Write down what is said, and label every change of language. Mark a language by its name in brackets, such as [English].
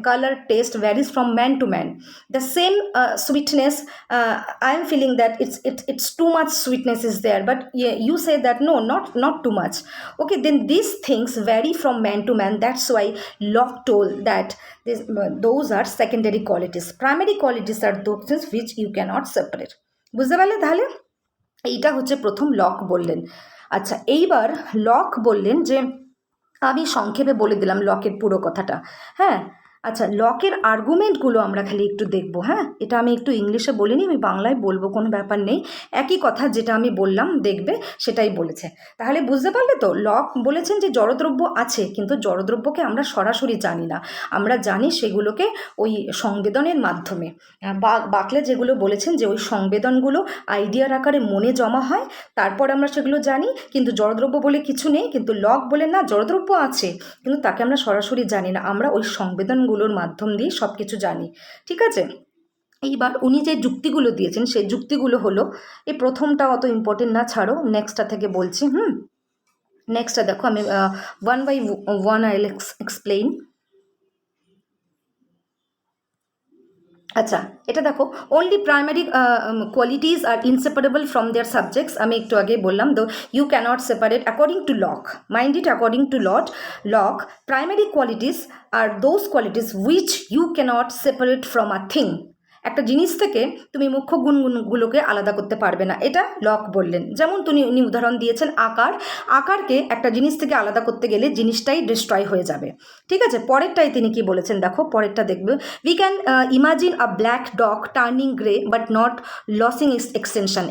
[English] Color, taste varies from man to man. The same sweetness, I am feeling that it's too much sweetness is there, but you say that no, not too much. Okay, then these things vary from man to man. That's why Locke told that those are secondary qualities. Primary qualities are those things which you cannot separate. [Bangla] বুঝতে পারলে তাহলে? এইটা হচ্ছে প্রথম lock বললেন। আচ্ছা, এইবার lock বললেন যে, আমি সংক্ষেপে বলে দিলাম লকের পুরো কথাটা। হ্যাঁ, আচ্ছা, লকের আর্গুমেন্টগুলো আমরা খালি একটু দেখবো। হ্যাঁ, এটা আমি একটু ইংলিশে বলিনি, আমি বাংলায় বলবো, কোনো ব্যাপার নেই। একই কথা যেটা আমি বললাম দেখবে, সেটাই বলেছে। তাহলে বুঝতে পারলে তো? লক বলেছেন যে জড়দ্রব্য আছে, কিন্তু জড়দ্রব্যকে আমরা সরাসরি জানি না, আমরা জানি সেগুলোকে ওই সংবেদনের মাধ্যমে। বাকলে যেগুলো বলেছেন যে ওই সংবেদনগুলো আইডিয়ার আকারে মনে জমা হয়, তারপর আমরা সেগুলো জানি, কিন্তু জড়দ্রব্য বলে কিছু নেই। কিন্তু লক বলে না, জড়দ্রব্য আছে, কিন্তু তাকে আমরা সরাসরি জানি না, আমরা ওই সংবেদনগুলোর মাধ্যম দিয়ে সব কিছু জানি, ঠিক আছে? এইবার উনি যে যুক্তিগুলো দিয়েছেন, সেই যুক্তিগুলো হলো, এই প্রথমটা অত ইম্পর্টেন্ট না, ছাড়ো, নেক্সটটা থেকে বলছি। নেক্সটটা দেখো, আমি one by one [English] I explain. [Bangla] আচ্ছা, এটা দেখো, [English] only primary qualities are inseparable from their subjects. [Bangla] আমি একটু আগে বললাম, তো [English] you cannot separate according to Locke. Mind it, according to Locke, primary qualities are those qualities which you cannot separate from a thing. [Bangla] একটা জিনিস থেকে তুমি মুখ্য গুণগুলোকে আলাদা করতে পারবে না, এটা লক বললেন। যেমন উনি উদাহরণ দিয়েছেন আকারকে একটা জিনিস থেকে আলাদা করতে গেলে জিনিসটাই ডিস্ট্রয় হয়ে যাবে। ঠিক আছে, পরেরটাই তিনি কি বলেছেন দেখো, পরেরটা দেখবে, [English] We can imagine a black dog turning grey but not losing its extension.